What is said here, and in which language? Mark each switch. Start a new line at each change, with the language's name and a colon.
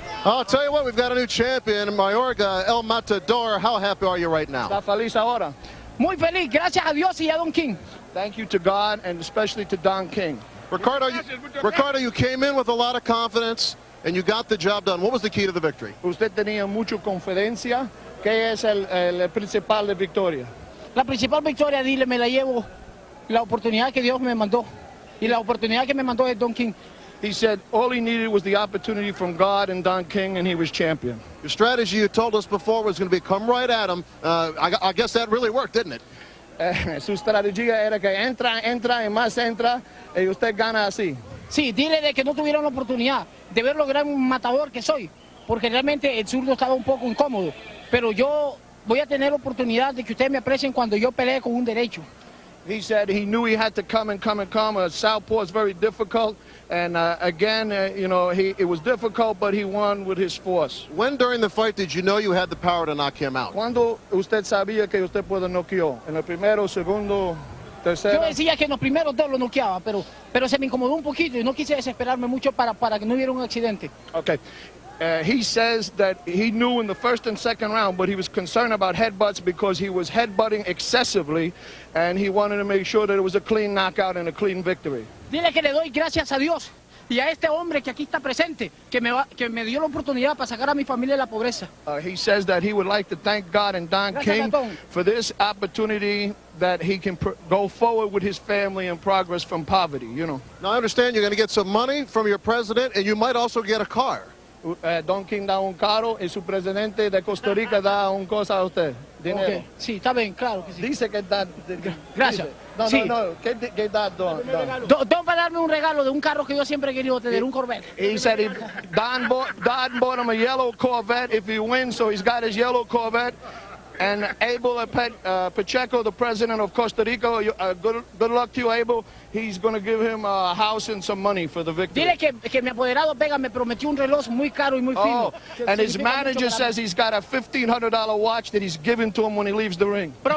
English: I'll tell you what, we've got a new champion, Mayorga, El Matador. How happy are you right now?
Spanish: Está feliz ahora. Muy feliz, gracias a Dios y a Don King.
English: Thank you to God and especially to Don King. Ricardo, you came in with a lot of confidence and you got the job done. What was the key to the victory?
Spanish: Usted tenía mucha confidencia. ¿Qué es el principal de victoria? La principal victoria, dile, me la llevo la oportunidad que Dios me mandó. Y la oportunidad que me mandó es Don King.
English: He said all he needed was the opportunity from God and Don King, and he was champion. Your strategy, you told us before, was going to be come right at him. I guess that really worked, didn't it?
Spanish: Su estrategia era que entra y más entra, y usted gana así. Sí, dile de que no tuvieron la oportunidad de ver lo gran matador que soy, porque realmente el zurdo estaba un poco incómodo. Pero yo voy a tener la oportunidad de que ustedes me aprecien cuando yo pelee con un derecho.
English: He said he knew he had to come. Southpaw is very difficult, and again, it was difficult, but he won with his force. When during the fight did you know you had the power to knock him out?
Spanish: Cuando usted sabía que usted puede noquear? En el primero, segundo, tercero. Yo decía que en los primeros 2 lo noqueaba, pero se me incomodó un poquito y no quise desesperarme mucho para que no hubiera un accidente.
English: Okay. He says that he knew in the first and second round, but he was concerned about headbutts because he was headbutting excessively, and he wanted to make sure that it was a clean knockout and a clean victory.
Spanish: Dile que le doy gracias a Dios y a este hombre que aquí está presente, que me dio la oportunidad para sacar a mi familia de la pobreza.
English: He says that he would like to thank God and Don King for this opportunity that he can go forward with his family and progress from poverty, Now, I understand you're going to get some money from your president, and you might also get a car.
Spanish: Don King da un carro y su presidente de Costa Rica da un cosa a usted. Dinero. Okay. Sí, está bien, claro que sí. Dice que da. Gracias. No, sí. No. ¿Qué da Don? Don va a darme un regalo de un carro que yo siempre he querido tener, un Corvette.
English: He said Don bought him a yellow Corvette if he wins, so he's got his yellow Corvette. And Abel Pacheco, the president of Costa Rica, good luck to you, Abel. He's going to give him a house and some money for the victory.
Spanish: Dile que mi apoderado Vega me prometió un reloj muy caro y muy fino.
English: And his manager says he's got a $1,500 watch that he's giving to him when he leaves the ring.